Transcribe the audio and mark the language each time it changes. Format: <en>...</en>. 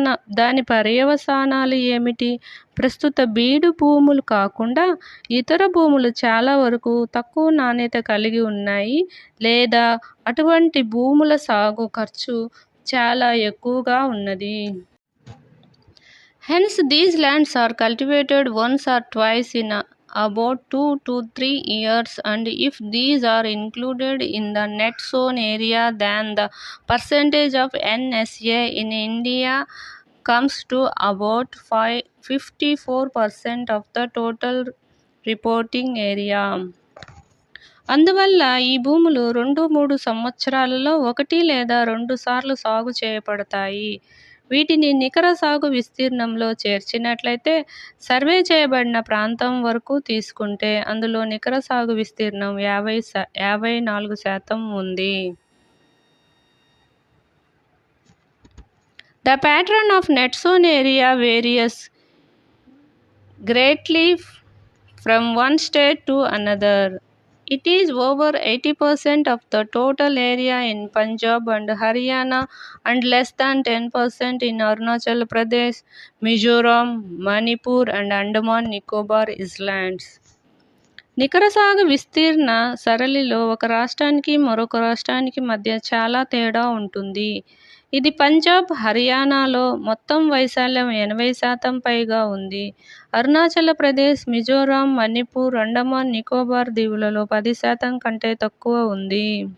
<te>దాని పర్యవసానాలు ఏమిటి? ప్రస్తుత బీడు భూములు కాకుండా ఇతర భూములు చాలా వరకు తక్కువ నాణ్యత కలిగి ఉన్నాయి లేదా అటువంటి భూముల సాగు ఖర్చు చాలా ఎక్కువగా ఉన్నది.</te> <en>Hence, these lands are cultivated once or twice in about 2 to 3 years, and if these are included in the net sown area, then the percentage of NSA in India comes to about 54% of the total reporting area.</en> <te>అందువల్ల ఈ భూములు 2-3 సంవత్సరాలలో 1 లేదా 2 సార్లు సాగు చేయబడతాయి. వీటిని నికర సాగు విస్తీర్ణంలో చేర్చినట్లయితే సర్వే చేయబడిన ప్రాంతం వరకు తీసుకుంటే అందులో నికర సాగు విస్తీర్ణం 54% ఉంది.</te> <en>The pattern of net sown area varies greatly from one state to another. It is over 80% of the total area in Punjab and Haryana and less than 10% in Arunachal Pradesh, Mizoram, Manipur and Andaman Nicobar Islands.</en> <te>నికర సాగు విస్తీర్ణ సరళిలో ఒక రాష్ట్రానికి మరొక రాష్ట్రానికి మధ్య చాలా తేడా ఉంటుంది. ఇది పంజాబ్, హర్యానాలో మొత్తం వైశాల్యం 80% పైగా ఉంది. అరుణాచల్ ప్రదేశ్, మిజోరాం, మణిపూర్, అండమాన్ నికోబార్ దీవులలో 10% కంటే తక్కువ ఉంది.</te>